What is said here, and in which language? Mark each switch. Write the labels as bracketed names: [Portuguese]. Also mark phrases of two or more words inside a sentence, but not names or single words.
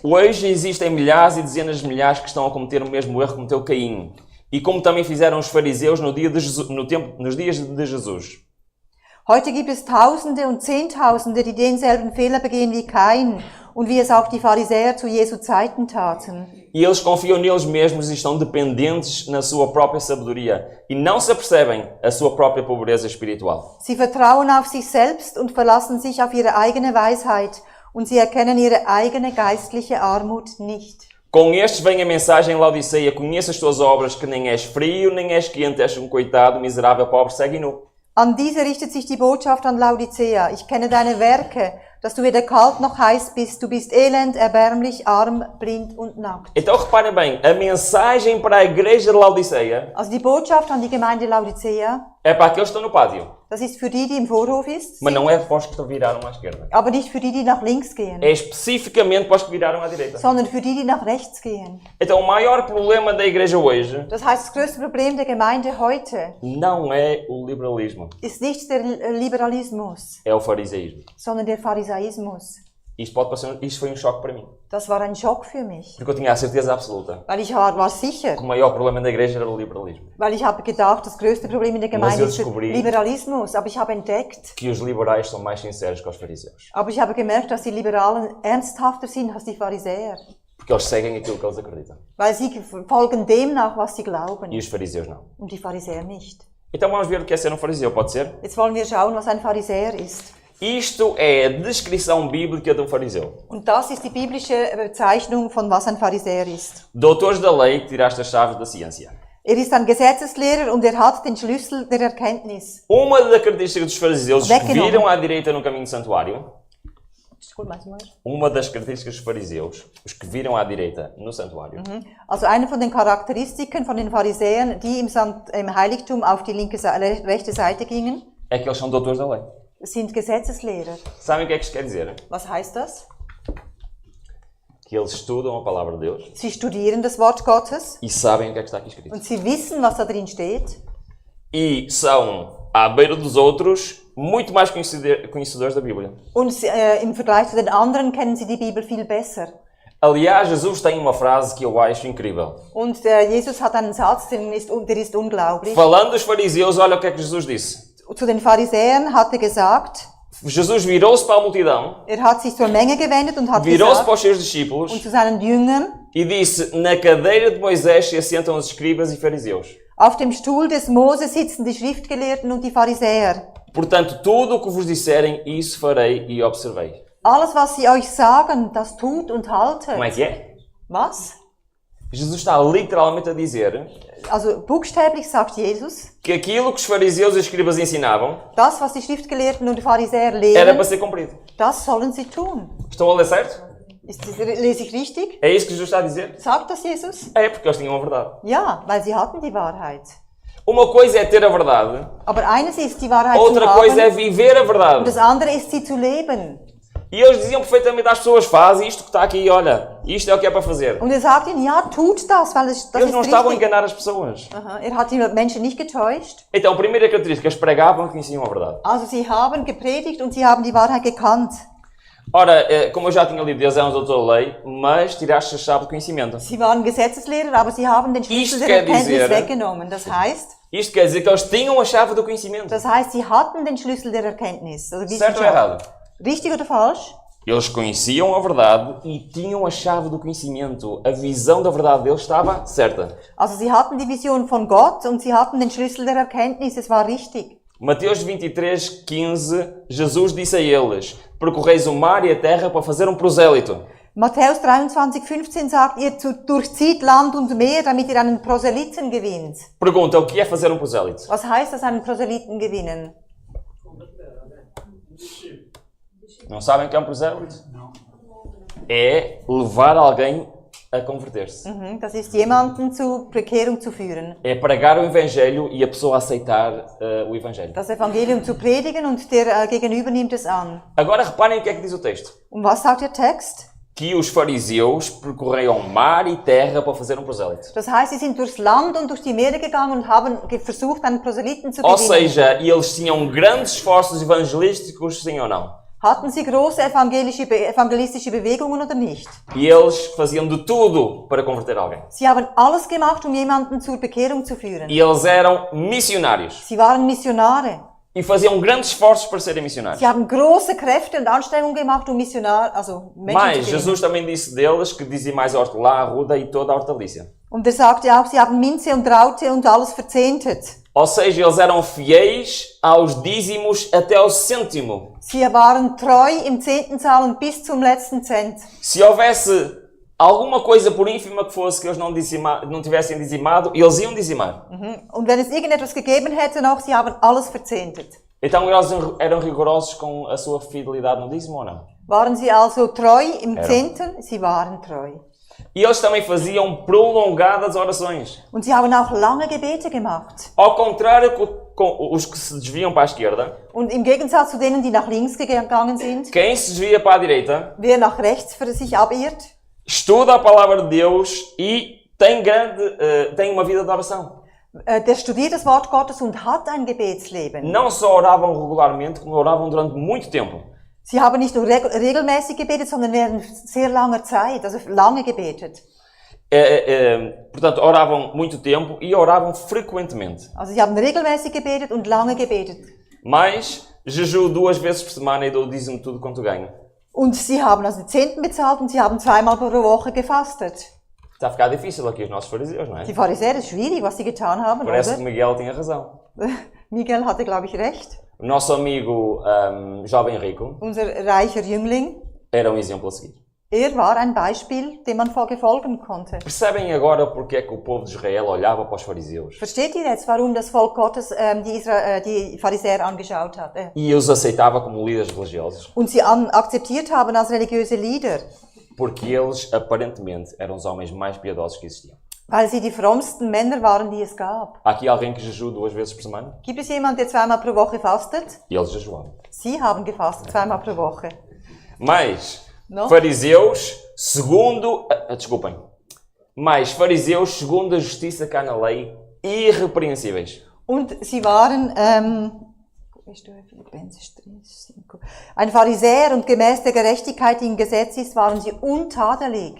[Portuguese] Hoje existem milhares e dezenas de milhares que estão a cometer o mesmo erro que cometeu Caim. E como também fizeram os fariseus nos dias de Jesus. [German] Heute gibt es Tausende und Zehntausende, die denselben Fehler begehen wie Kain und wie es auch die Pharisäer zu Jesu Zeiten taten. [Portuguese] E eles confiam neles mesmos e estão dependentes na sua própria sabedoria e não se apercebem a sua própria pobreza espiritual. [German] Sie vertrauen auf sich selbst und verlassen sich auf ihre eigene Weisheit und sie erkennen ihre eigene geistliche Armut nicht. [Portuguese] Com estes vem a mensagem em Laodiceia: conheço as tuas obras, que nem és frio, nem és quente, és coitado, miserável, pobre, cego e nu. [German] An diese richtet sich die Botschaft an Laodicea. Ich kenne deine Werke, dass du weder kalt noch heiß bist. Du bist elend, erbärmlich, arm, blind und nackt. [Portuguese] Então reparem bem, a mensagem para a igreja de Laodiceia [German] Also die Botschaft an die Gemeinde Laodicea, [Portuguese] é para aqueles que estão no pátio, [German] das ist für die im Vorhof ist, [Portuguese] mas não é para os que viraram à esquerda. [German] aber nicht für die nach links gehen, [Portuguese] É especificamente para os que viraram à direita. [German] sondern für die nach rechts gehen. [Portuguese] Então o maior problema da igreja hoje [German] Das heißt, das größte Problem der Gemeinde heute [Portuguese] não é o liberalismo, [German] ist nicht der Liberalismus, [Portuguese] é o fariseísmo. [German] sondern der Pharisaismus. [Portuguese] Isto foi um choque para mim, [German] Das war ein Schock für mich, [Portuguese] porque eu tinha a certeza absoluta [German] weil ich war sicher, [Portuguese] que o maior problema da igreja era o liberalismo. [German] weil ich habe gedacht, das größte Problem in der [Portuguese] Mas [German] Gemeinde [Portuguese] eu [German] ist der [Portuguese] descobri- [German] Liberalismus, aber ich habe entdeckt, [Portuguese] Que os liberais são mais sinceros que os fariseus, [German] aber ich habe gemerkt, dass die Liberalen ernsthafter sind als die Pharisäer, [Portuguese] porque eles seguem aquilo que eles acreditam [German] weil sie folgen dem nach, was sie glauben, [Portuguese] e os fariseus não. [German] und die Pharisäer nicht. [Portuguese] Então vamos ver o que é ser um fariseu, pode ser? [German] Jetzt wollen wir schauen, was ein Pharisäer ist. [Portuguese] Isto é a descrição bíblica de um fariseu. [German] Und das ist die biblische Bezeichnung von was ein Pharisäer ist. [Portuguese] Doutores da lei que tiraste as chaves da ciência. [German] Er ist ein Gesetzeslehrer und er hat den Schlüssel der Erkenntnis. [Portuguese] Uma das características dos fariseus, os que [German] Weggenommen. [Portuguese] viram à direita no caminho do santuário, Gut, mais uma vez. uma das características dos fariseus, os que viram à direita no santuário, [German] Also eine von den Charakteristiken von den Pharisäern, die im Heiligtum auf die rechte Seite gingen, [Portuguese] é que eles são doutores da lei. [German] sind Gesetzeslehrer. [Portuguese] Sabem o que é que isto quer dizer? [German] Was heißt das? [Portuguese] Que eles estudam a palavra de Deus [German] Sie studieren das Wort Gottes [Portuguese] e sabem o que é que está aqui escrito. [German] und sie wissen, was da drin steht. [Portuguese] E são, à beira dos outros, muito mais conhecedores da Bíblia. [German] Und im Vergleich zu den anderen kennen sie die Bibel viel besser. [Portuguese] Aliás, Jesus tem uma frase que eu acho incrível. [German] Und Jesus hat einen Satz, der ist unglaublich. [Portuguese] Falando dos fariseus, olha o que é que Jesus disse. [German] Zu den Pharisäern hat er gesagt, [Portuguese] Jesus virou-se para a multidão, [German] er hat sich zur Menge gewendet und hat [Portuguese] virou-se para [German] gesagt, [Portuguese] os seus discípulos [German] und zu seinen Jüngern, [Portuguese] e disse: na cadeira de Moisés se assentam os escribas e fariseus. [German] auf dem Stuhl des Mose sitzen die Schriftgelehrten und die Pharisäer. [Portuguese] Portanto, tudo o que vos disserem, isso farei e observei. [German] Alles, was sie euch sagen, das tut und haltet. [Portuguese] Como é que é? [German] Was? [Portuguese] Jesus está literalmente a dizer [German] Also buchstäblich sagt Jesus, [Portuguese] que aquilo que os fariseus e os escribas ensinavam [German] das, was die Schriftgelehrten und die Pharisäer [Portuguese] era [German] lehren, [Portuguese] para ser cumprido. [German] das sollen sie tun. [Portuguese] Estão a ler certo? [German] Lese ich richtig? [Portuguese] É isso que Jesus está a dizer? [German] Sagt das Jesus? [Portuguese] É, porque eles tinham a verdade. [German] Ja, weil sie hatten die Wahrheit. [Portuguese] Uma coisa é ter a verdade, [German] Aber eines ist, die Wahrheit zu [Portuguese] outra coisa é [German] haben, [Portuguese] viver a [German] und [Portuguese] verdade. [German] das andere ist, sie zu leben. [Portuguese] E eles diziam perfeitamente às pessoas, faz isto que está aqui, olha, isto é o que é para fazer. [German] Und sagt ihnen, ja, tut das, weil das [Portuguese] Eles [German] ist [Portuguese] não estavam a [German] richtig. [Portuguese] enganar as pessoas. [German] Aha, hat die Menschen nicht getäuscht. [Portuguese] Então, a primeira característica, eles pregavam e conheciam a verdade. [German] Also sie haben gepredigt und sie haben die Wahrheit gekannt. [Portuguese] Ora, como eu já tinha lido, Deus é um doutor da lei, mas tiraste a chave do conhecimento. [German] Sie waren Gesetzeslehrer, aber sie haben den Schlüssel [Portuguese] Isto [German] der [Portuguese] quer [German] Erkenntnis [Portuguese] dizer- [German] weggenommen. [Portuguese] Isto quer dizer que eles tinham a chave do conhecimento. [German] Das heißt, sie hatten den Schlüssel der Erkenntnis. Also [Portuguese] Certo ou [German] Wissenschaft. [Portuguese] errado? [German] Richtig oder falsch? [Portuguese] Eles conheciam a verdade e tinham a chave do conhecimento. A visão da verdade deles estava certa. [German] Also sie hatten die Vision von Gott und sie hatten den Schlüssel der Erkenntnis. Es war richtig. [Portuguese] Mateus 23:15, Jesus disse a eles, percorreis o mar e a terra para fazer um prosélito. [German] Matthäus 23,15 sagt, ihr durchzieht Land und Meer, damit ihr einen Proselyten gewinnt. [Portuguese] Pergunta, o que é fazer um prosélito? [German] Was heißt das, einen Proselyten gewinnen? [Portuguese] Não sabem o que é um prosélito? Não. É levar alguém a converter-se. [German] Das ist, jemanden zur Bekehrung zu führen. [Portuguese] É pregar o Evangelho e a pessoa aceitar o Evangelho. [German] Das Evangelium zu predigen und der Gegenüber nimmt es an. [Portuguese] Agora reparem o que é que diz o texto. [German] Und was sagt der Text? [Portuguese] Que os fariseus percorriam mar e terra para fazer um prosélito. [German] Das heißt, sie sind durchs Land und durch die Meere gegangen und haben versucht, einen Proselyten zu [Portuguese] Ou [German] gewinnen. [Portuguese] seja, eles tinham grandes esforços evangelísticos, sim ou não? [German] Hatten sie große evangelistische Bewegungen oder nicht? [Portuguese] E eles faziam de tudo para converter alguém. [German] Sie haben alles gemacht, um jemanden zur Bekehrung zu führen. [Portuguese] E eles eram missionários. [German] Sie waren Missionare. [Portuguese] E faziam grandes esforços para serem missionários. [German] Sie haben große Kräfte und Anstrengungen gemacht, um Menschen zu [Portuguese] Mas [German] gewinnen. [Portuguese] Jesus também disse deles que dizimais a hortelã, a ruda e toda a hortaliça. [German] Und er sagte auch, sie haben Minze und Raute und alles verzehntet. [Portuguese] Ou seja, eles eram fiéis aos dízimos até ao cêntimo. [German] Sie waren treu im Zehnten zahlen bis zum letzten Cent. [Portuguese] Se houvesse alguma coisa, por ínfima que fosse, que eles não tivessem dizimado, eles iam dizimar. [German] Und wenn es irgendetwas gegeben hätte noch, sie haben alles verzehntet. [Portuguese] Então eles eram rigorosos com a sua fidelidade no dízimo ou não? [German] Waren sie also treu im [Portuguese] Eram. [German] Zehnten? Sie waren treu. [Portuguese] E eles também faziam prolongadas orações. [German] Und sie haben auch lange Gebete gemacht. [Portuguese] Ao contrário com os que se desviam para a esquerda, [German] Und im Gegensatz zu denen, die nach links gegangen sind, [Portuguese] quem se desvia para a direita, [German] wer nach rechts für sich abirrt, [Portuguese] estuda a palavra de Deus e tem uma vida de oração. [German] der studiert das Wort Gottes und hat ein Gebetsleben. [Portuguese] Não só oravam regularmente, como oravam durante muito tempo. [German] Sie haben nicht nur regelmäßig gebetet, sondern während sehr langer Zeit, also lange gebetet. [Portuguese] Portanto, oravam muito tempo e oravam frequentemente. [German] Also sie haben regelmäßig gebetet und lange gebetet. [Portuguese] Mas jejuo 2 vezes por semana e dou o dízimo tudo quanto ganho. [German] Und sie haben also den Zehnten bezahlt und sie haben 2-mal pro Woche gefastet. [Portuguese] Está a ficar difícil aqui os nossos fariseus, não é? [German] Die Pharisäer, das ist schwierig, was sie getan haben, [Portuguese] Parece que [German] oder? [Portuguese] Miguel tinha razão. [German] Miguel hatte, glaube ich, recht. [Portuguese] O nosso amigo jovem rico [German] Unser reicher Jüngling, [Portuguese] era um exemplo a seguir. [German] war ein Beispiel, dem man folgen konnte. [Portuguese] Percebem agora porque é que o povo de Israel olhava para os fariseus [German] Versteht ihr jetzt, warum das Volk Gottes die Pharisäer angeschaut hat? [Portuguese] e os aceitava como líderes religiosos? [German] Und sie akzeptiert haben als religiöse Leader, [Portuguese] Porque eles, aparentemente, eram os homens mais piedosos que existiam. [German] weil sie die frommsten Männer waren, die es gab. [Portuguese] Há aqui alguém que jejua 2 vezes por semana? [German] Gibt es jemanden, der 2-mal pro Woche fastet? [Portuguese] E eles jejuavam. [German] Sie haben gefastet, 2-mal pro Woche. [Portuguese] Mas Não? fariseus, segundo... desculpem. Mas fariseus, segundo a justiça que há na lei, irrepreensíveis. [German] Und sie waren, ein Pharisäer und gemäß der Gerechtigkeit, die im Gesetz ist, waren sie untadelig.